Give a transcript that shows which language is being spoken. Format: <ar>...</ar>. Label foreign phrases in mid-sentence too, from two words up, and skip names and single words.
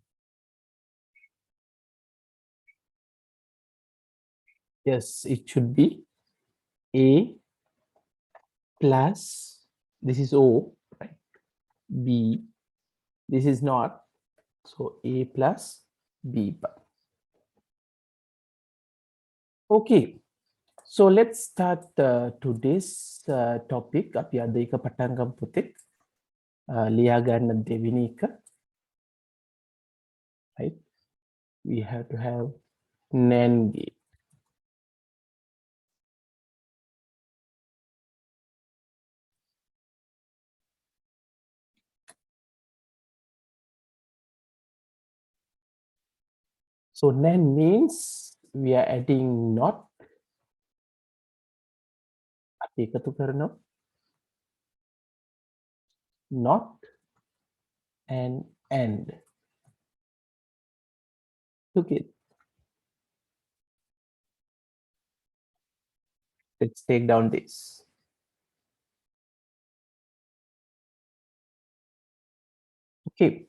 <en>Yes, it should be A plus, this is O, right? B, this is not, So A plus B bar. Okay. So let's start today's topic.</en> <si>අපි අද එක පටන් ගමු පුතේ. ලියා ගන්න දෙවෙනි එක.</si> <en>Right? We have to have NAND gate. So NAND means we are adding not.</en> <si>අපි එකතු කරනවා.</si> <en>Not and AND. Okay. Let's take down this. Okay.</en>